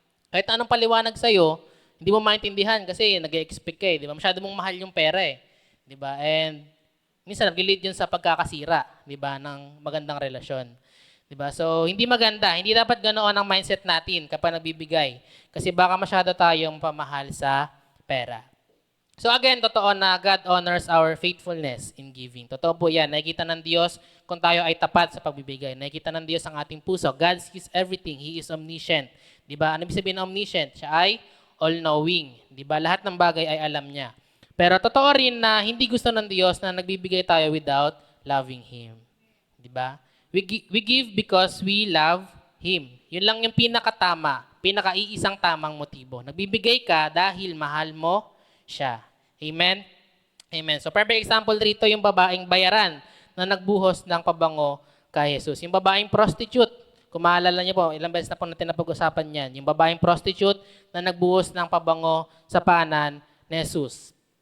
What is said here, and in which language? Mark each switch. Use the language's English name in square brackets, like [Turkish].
[Filipino] Kahit anong paliwanag sa'yo, hindi mo maintindihan kasi nag-expect ka eh. Di ba? Masyado mong mahal yung pera eh. 'Di ba? And minsan nagli-lead 'yun sa pagkakasira, 'di ba, ng magandang relasyon. 'Di ba? So hindi maganda, hindi dapat ganoon ang mindset natin kapag nagbibigay kasi baka masyado tayong pamahal sa pera. [English] So again, [Filipino] totoo na [English] God honors our faithfulness in giving. [Filipino] Totoo po 'yan. Nakikita ng Diyos kung tayo ay tapat sa pagbibigay. Nakikita ng Diyos ang ating puso. [English] God sees everything. He is omniscient. [Filipino] 'Di ba? Ano ibig sabihin ng omniscient? Siya ay all-knowing. 'Di ba? Lahat ng bagay ay alam niya. Pero totoo rin na hindi gusto ng Diyos na nagbibigay tayo [English] without loving Him. [Filipino] Di ba? [English] We give because we love Him. [Filipino] Yun lang yung pinakatama, pinakaiisang tamang motibo. Nagbibigay ka dahil mahal mo siya. Amen? Amen. So perfect example rito yung babaeng bayaran na nagbuhos ng pabango kay Jesus. Yung babaeng prostitute, kung maalala niyo po, ilang beses na po natin napag-usapan yan. Yung babaeng prostitute na nagbuhos ng pabango sa paanan ni Jesus.